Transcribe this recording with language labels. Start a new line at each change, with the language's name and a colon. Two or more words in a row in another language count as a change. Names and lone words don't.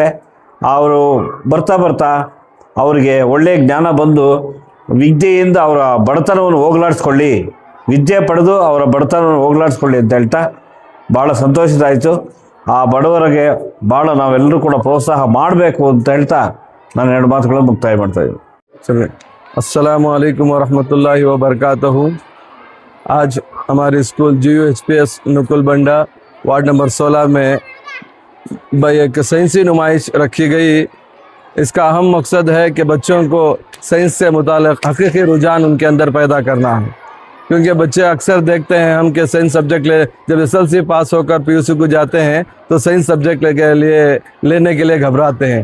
Kannada: ಅವರು ಬರ್ತಾ ಅವರಿಗೆ ಒಳ್ಳೆಯ ಜ್ಞಾನ ಬಂದು ವಿದ್ಯೆಯಿಂದ ಅವರ ಬಡತನವನ್ನು ಹೋಗಲಾಡಿಸ್ಕೊಳ್ಳಿ, ವಿದ್ಯೆ ಪಡೆದು ಅವರ ಬಡತನವನ್ನು ಹೋಗಲಾಡಿಸ್ಕೊಳ್ಳಿ ಅಂತ ಹೇಳ್ತಾ ಭಾಳ ಸಂತೋಷದಾಯಿತು. ಆ ಬಡವರಿಗೆ ಭಾಳ ನಾವೆಲ್ಲರೂ ಕೂಡ ಪ್ರೋತ್ಸಾಹ ಮಾಡಬೇಕು ಅಂತ ಹೇಳ್ತಾ ನಾನು ಎರಡು ಮಾತುಗಳನ್ನು ಮುಕ್ತಾಯ ಮಾಡ್ತಾ ಇದ್ದೀನಿ.
Urdu: चलिए,
Arabic: السلام عليكم ورحمة الله وبركاته.
Urdu: آج ہمارے اسکول GUHPS نکل بنڈا
English: ward number
Urdu: 16 میں ایک سائنسی نمائش رکھی گئی. اس کا اہم مقصد ہے کہ بچوں کو سائنس سے متعلق حقیقی رجحان ان کے اندر پیدا کرنا ہے، کیونکہ بچے اکثر دیکھتے ہیں ہم کہ
English: science subject
Urdu: جب SLC پاس ہو کر PUC کو جاتے ہیں تو
English: science subject
Urdu: لینے کے لیے گھبراتے ہیں.